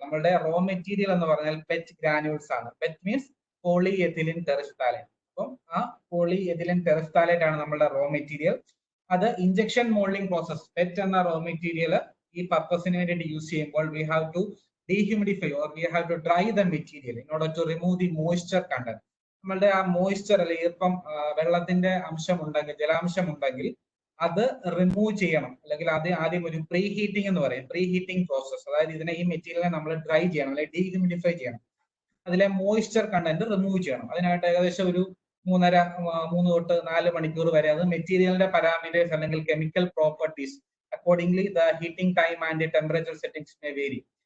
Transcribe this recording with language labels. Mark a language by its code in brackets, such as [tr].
[ml] നമ്മളുടെ raw material എന്ന് പറഞ്ഞാൽ PET granules ആണ്. [en] PET means polyethylene terephthalate. [ml] അപ്പം ആ polyethylene terephthalate ആണ് നമ്മളുടെ raw material. അത് ഇഞ്ചക്ഷൻ മോൾഡിംഗ് പ്രോസസ് PET എന്ന raw material ഈ പർപ്പസിന് വേണ്ടിയിട്ട് യൂസ് ചെയ്യുമ്പോൾ [en] we have to dehumidify or we have to dry the material in order to remove the moisture content. [ml] നമ്മളുടെ ആ മോയ്സ്ചർ അല്ലെങ്കിൽ ഈർപ്പം, വെള്ളത്തിന്റെ അംശം ഉണ്ടെങ്കിൽ, ജലാംശം ഉണ്ടെങ്കിൽ അത് റിമൂവ് ചെയ്യണം. അല്ലെങ്കിൽ അത് ആദ്യം ഒരു പ്രീ ഹീറ്റിംഗ് എന്ന് പറയും, പ്രീ ഹീറ്റിംഗ് പ്രോസസ്. അതായത് ഇതിനെ ഈ മെറ്റീരിയലിനെ നമ്മൾ ഡ്രൈ ചെയ്യണം അല്ലെങ്കിൽ ഡീഹ്യൂമിഡിഫൈ ചെയ്യണം, അതിലെ മോയ്സ്ചർ കണ്ടന്റ് റിമൂവ് ചെയ്യണം. അതിനായിട്ട് ഏകദേശം ഒരു 3 തൊട്ട് 4 മണിക്കൂർ വരെ അത് മെറ്റീരിയലിന്റെ പാരാമീറ്റേഴ്സ് അല്ലെങ്കിൽ chemical properties [en] Accordingly the heating time and temperature settings may vary.